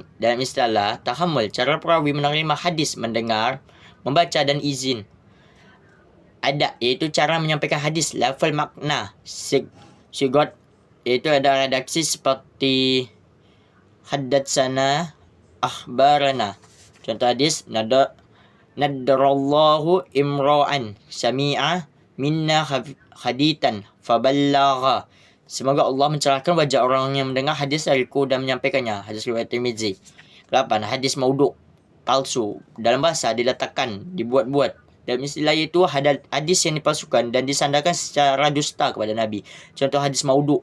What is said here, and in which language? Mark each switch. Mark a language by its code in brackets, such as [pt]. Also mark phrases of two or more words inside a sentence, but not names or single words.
[ms] Dalam istilah tahammul, cara perawi menerima hadis, mendengar, membaca dan izin. Ada iaitu cara menyampaikan hadis, lafal makna, sigot iaitu ada redaksi seperti [ar] حدثنا، أخبرنا. [ms] Contoh hadis, [ar] نضر الله امرأ سمع منا حديثا فبلغه. [ms] Semoga Allah mencerahkan wajah orang yang mendengar hadis dariku dan menyampaikannya. Hadis riwayat Tirmizi. 8. Hadis maudhu, palsu. Dalam bahasa diletakkan, dibuat-buat. Dalam istilah itu hadis yang dipalsukan dan disandarkan secara dusta kepada Nabi. Contoh hadis maudhu.